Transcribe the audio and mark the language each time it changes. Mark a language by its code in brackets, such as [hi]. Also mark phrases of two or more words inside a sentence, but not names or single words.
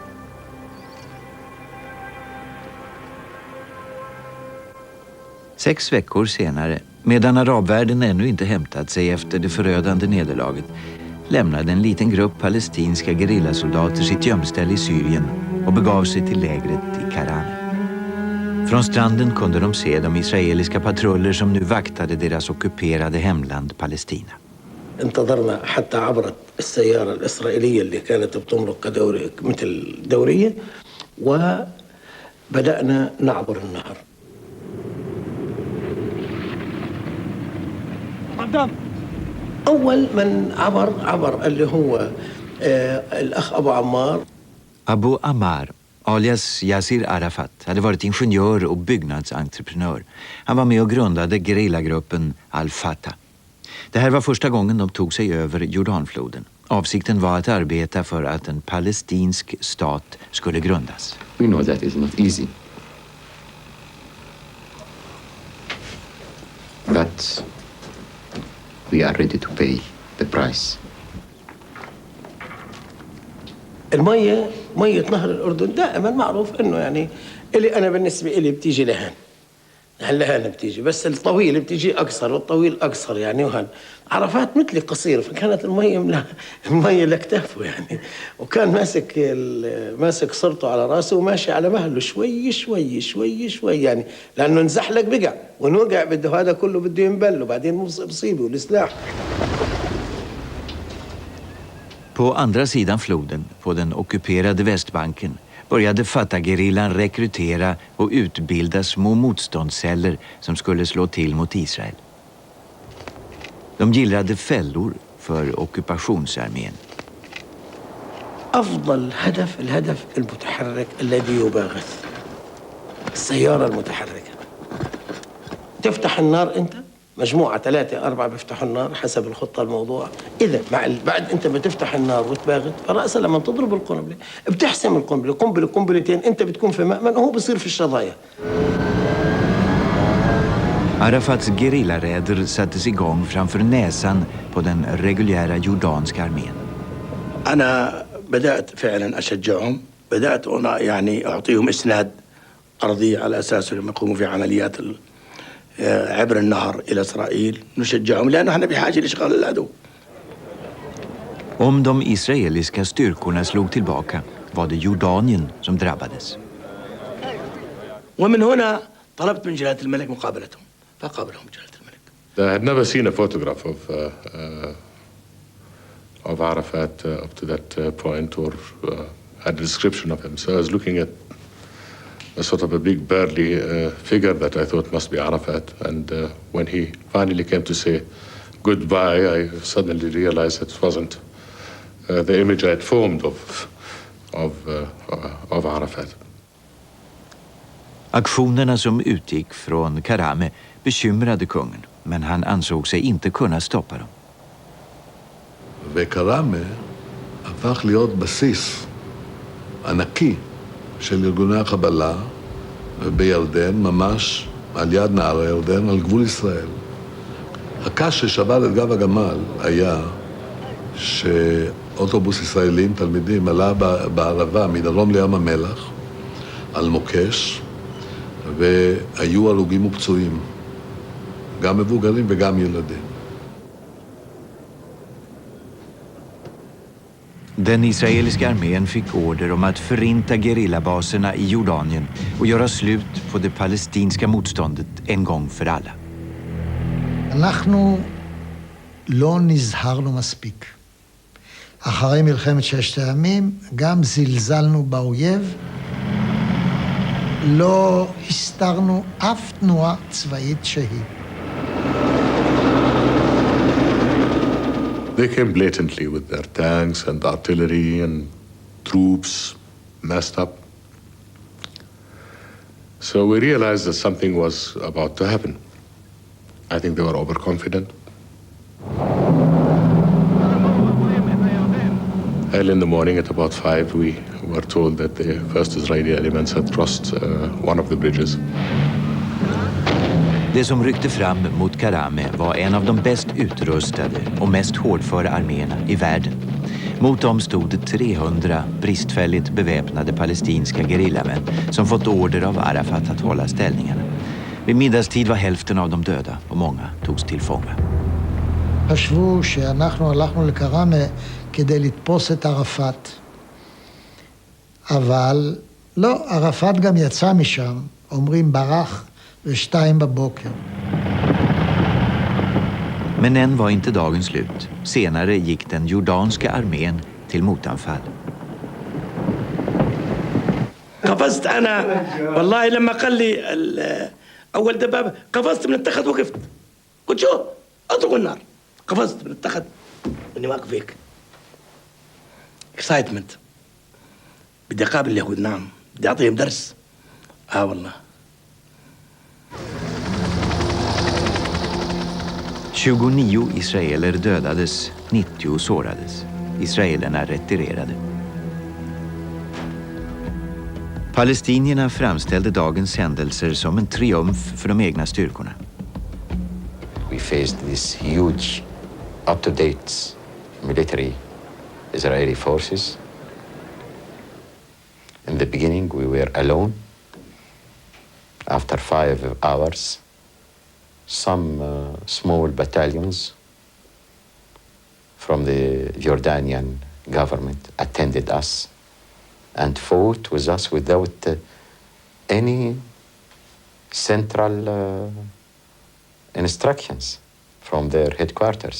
[sv] Sex veckor senare, medan arabvärlden ännu inte hämtat sig efter det förödande nederlaget, lämnade en liten grupp palestinska gerillasoldater sitt gömställe i Syrien och begav sig till lägret i Karane. Från stranden kunde de se de israeliska patruller som nu vaktade deras ockuperade hemland Palestina. [ar] انتظرنا حتى عبرت السيارة الإسرائيلية اللي كانت بتمرق مثل دورية وبدأنا نعبر النهر. أول من عبر اللي هو الأخ أبو عمار. [sv] Abu Ammar, alias Yassir Arafat, hade varit ingenjör och byggnadsentreprenör. Han var med och grundade gerillagruppen Al-Fatah. Det här var första gången de tog sig över Jordanfloden. Avsikten var att arbeta för att en palestinsk stat skulle grundas. [en] We know that is not easy. But we are ready to pay the price. [ar] المية مية نهر الأردن دائما معروف إنه يعني إلي أنا بالنسبة إلي بتيجي لهان هلا بتيجي بس الطويل بتيجي أقصر والطويل أقصر يعني وهان عرفات مثلي قصير فكانت المية لكتافه يعني وكان ماسك صرته على راسه وماشي على مهله شوي شوي شوي شوي يعني لأنه انزحلق بقع ونوقع بده هذا كله بده ينبل وبعدين مصيبه والسلاح. [sv] På andra sidan floden, på den ockuperade Västbanken, började Fatah-gerillan rekrytera och utbilda små motståndsceller som skulle slå till mot Israel. De gillrade fällor för ockupationsarmén. [ar] أفضل هدف الهدف المتحرك الذي يباغث السيارة المتحركة تفتح النار أنت مجموعة 3-4 بيفتحوا النار حسب الخطة الموضوع إذا بعد أنت بتفتح النار وتباغت فرأسا لما تضرب القنبلة بتحسم القنبلة قنبلتين أنت بتكون في مأمن وهو بصير في الشظايا. [sv] Arafats gerillaräder sattes igång framför näsan på den reguljära jordanska armén. [ar] أنا بدأت فعلا أشجعهم بدأت أنا يعني أعطيهم إسناد أرضي على أساس لما يقوموا في عمليات عبر النهر إلى إسرائيل نشجعهم لأنه احنا بحاجة لإشغال العدو. [sv] Om de israeliska styrkorna slog tillbaka var det Jordanien som drabbades. [ar] ومن هنا طلبت من جلالة الملك مقابلتهم فقابلهم جلالة الملك. [en] I had never seen a photograph of of Arafat up to that point, or had a description of him. So I was looking at a sort of a big burly figure that I thought must be Arafat. And when he finally came to say goodbye, I suddenly realized that it wasn't the image I had formed of Arafat. [sv] Aktionerna som utgick från Karame bekymrade kungen, men han ansåg sig inte kunna stoppa dem. [he] וקראמה הפך להיות בסיס ענקי של ארגוני החבלה בירדן, ממש על יד נהר הירדן, על גבול ישראל. הקש ששבר את גב הגמל היה שאוטובוס ישראלים, תלמידים, עלה בערבה מדרום לים המלח, על מוקש, והיו הרוגים ופצועים, גם מבוגרים וגם ילדים. [sv] Den israeliska armén fick order om att förinta gerillabaserna i Jordanien och göra slut på det palestinska motståndet en gång för alla. [he] אנחנו לא נזהרנו מספיק. אחרי מלחמת ששת הימים גם זלזלנו באויב, לא הסתרנו אף תנועה צבאית שהיא. [en] They came blatantly with their tanks and artillery and troops messed up. So we realized that something was about to happen. I think they were overconfident. Early in the morning at about 5, we were told that the first Israeli elements had crossed one of the bridges. [sv] Det som ryckte fram mot Karame var en av de bäst utrustade och mest hårdföra arméerna i världen. Mot dem stod 300 bristfälligt beväpnade palestinska gerillamän som fått order av Arafat att hålla ställningarna. Vid middagstid var hälften av dem döda och många togs till fånga. [he] חשבו שאנחנו הלכנו לקראמה כדי לתפוס את ערפאת. אבל לא, ערפאת גם יצא משם, אומרים ברח ו2 בבוקר. [sv] Men än var inte dagen slut. Senare gick den jordanska armén till motanfall. [ar] قفزت أنا والله لما قال لي أول دبابة قفزت من التخت وقفت قلت شو أطلقوا النار قفزت من التخت إني واقف هيك اكسايتمنت بدي أقابل اليهود نعم بدي أعطيهم درس والله [sv] 29 israeler dödades, 90 sårades. Israelerna retirerade. Palestinierna framställde dagens händelser som en triumf för de egna styrkorna. [en] We faced this huge, up-to-date military Israeli forces. In the beginning, we were alone. After 5 hours, some small battalions from the Jordanian government attended us and fought with us without any central instructions from their headquarters.